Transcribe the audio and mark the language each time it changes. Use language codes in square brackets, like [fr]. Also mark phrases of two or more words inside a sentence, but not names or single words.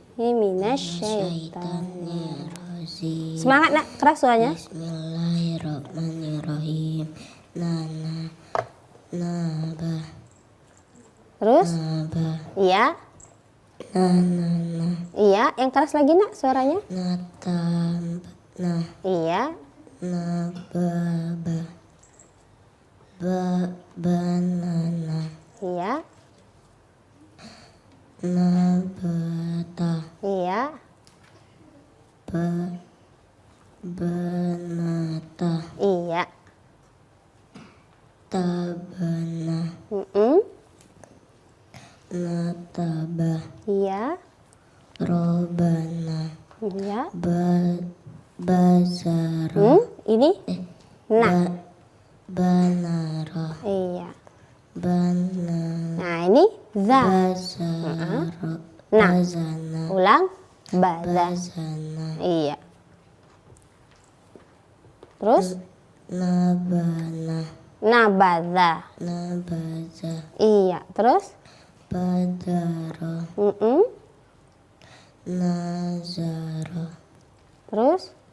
[ar] Minasyaitonirrajim. [id] Semangat nak, keras suaranya. [ar] Bismillahirrahmanirrahim. Naba. [id] Terus? [ar] Naba. [id] Iya. Iya, yang keras lagi nak suaranya. Iya. [ar] Nababa. Banana. [id] Iya. [ar] Nabata. [id] Iya. [ar] Banata. [id] Iya. [ar] Tabana. Nataba. [id] Iya. [ar] Robana. [id] Iya. [ar] Bazara. [id] Ini? Nah. [ar] Banara. [id] Iya. [ar] Banana. [id] Nah, ini za. [ar] Bazara. [id] Nah. [ar] Bazana. [id] Ulang. Baza. [ar] Bazana. [id] Iya. Terus? [ar] Nabana. Nabaza. Nabaza. [id] Iya. Terus? [ar] Badara. Nazara. [id] Terus?